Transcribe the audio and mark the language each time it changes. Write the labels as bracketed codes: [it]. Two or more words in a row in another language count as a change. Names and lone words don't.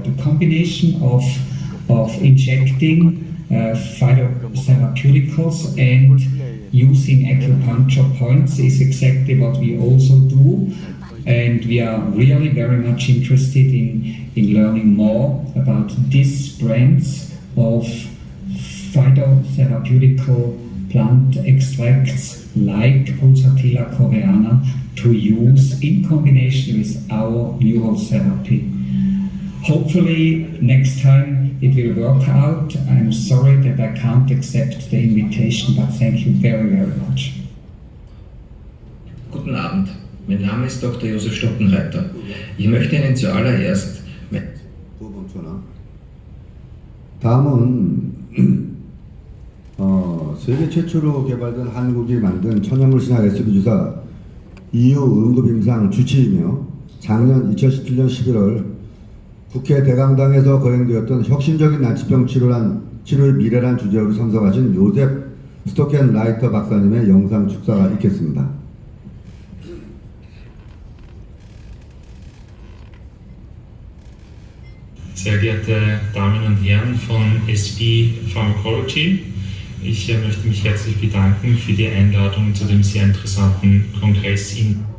[en] The combination of injecting phytotherapeuticals and using acupuncture points is exactly what we also do, and we are really very much interested in learning more about these brands of phytotherapeutical plant extracts like Pulsatilla coreana to use in combination with our neurotherapy. Hopefully next time it will work out. I'm sorry that I can't accept the invitation, but thank you very, very much. [de] Guten Abend, mein Name ist Dr. Josef Stockenreiter. Ich möchte Ihnen zuallererst [ko] 다음은 세계 최초로 개발된 한국이 만든 천연물 신약 SB 주사 EU 응급임상 주치이며 작년 2017년 11월 국회 대강당에서 거행되었던 혁신적인 난치병 치료의 미래란 주제로 참석하신 요셉 스토켄라이터 박사님의 영상 축사가 있겠습니다. [de] Sehr geehrte Damen und Herren von SB Pharmacology, ich möchte mich herzlich bedanken für die Einladung zu dem sehr interessanten Kongress in